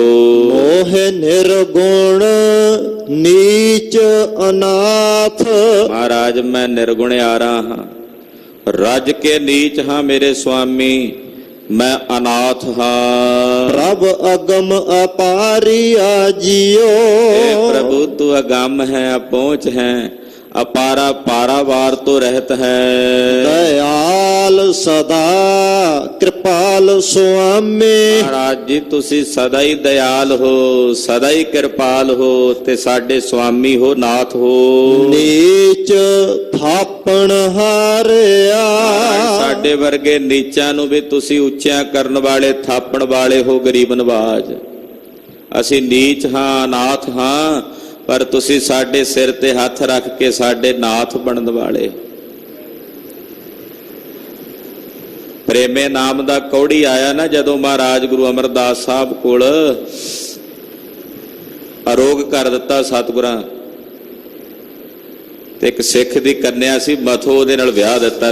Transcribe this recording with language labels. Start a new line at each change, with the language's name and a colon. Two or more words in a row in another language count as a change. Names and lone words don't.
Punjabi: ਮੋਹ ਨਿਰਗੁਣ ਨੀਚ ਅਨਾਥ, ਮਹਾਰਾਜ ਮੈਂ ਨਿਰਗੁਣਿਆਰਾ ਹਾਂ, ਰੱਜ ਕੇ ਨੀਚ ਹਾਂ ਮੇਰੇ ਸੁਆਮੀ, ਮੈਂ ਅਨਾਥ ਹਾਂ। ਪ੍ਰਭ ਅਗਮ ਅਪਾਰੀਆ ਜੀਓ।
Hindi: हे प्रभु तू अगम है, अपहुंच है, अपारा पारावार तो रहत है।
Punjabi: ਦਯਾਲ ਸਦਾ ਕ੍ਰਿਪਾਲ ਸੁਆਮੇ। ਮਹਾਰਾਜ ਜੀ ਤੁਸੀ ਸਦਾ ਹੀ ਦਯਾਲ ਹੋ, ਸਦਾ ਹੀ ਕ੍ਰਿਪਾਲ ਹੋ, ਤੇ ਸਾਡੇ ਸੁਆਮੀ ਹੋ, ਨਾਥ ਹੋ। ਨੀਚ ਥਾਪਣ ਹਾਰਿਆ। ਸਾਡੇ ਵਰਗੇ ਨੀਚਾਂ ਨੂੰ ਭੀ ਤੁਸੀ ਉੱਚਿਆਂ ਕਰਨ ਵਾਲੇ, ਥਾਪਣ ਵਾਲੇ ਹੋ, ਗਰੀਬ ਨਵਾਜ਼। ਅਸੀਂ ਨੀਚ ਹਾਂ, ਅਨਾਥ ਹਾਂ, ਪਰ ਤੁਸੀਂ ਸਾਡੇ ਸਿਰ ਤੇ ਹੱਥ ਰੱਖ ਕੇ ਸਾਡੇ ਨਾਥ ਬਣਨ ਵਾਲੇ। ਪ੍ਰੇਮੇ ਨਾਮ ਦਾ ਕੌੜੀ ਆਇਆ ਨਾ ਜਦੋਂ ਮਹਾਰਾਜ ਗੁਰੂ ਅਮਰਦਾਸ ਸਾਹਿਬ ਕੋਲ, ਅਰੋਗ ਕਰ ਦਿੱਤਾ ਸਤਿਗੁਰਾਂ, ਤੇ ਇੱਕ ਸਿੱਖ ਦੀ ਕੰਨਿਆ ਸੀ ਮਥੋ, ਉਹਦੇ ਨਾਲ ਵਿਆਹ ਦਿੱਤਾ।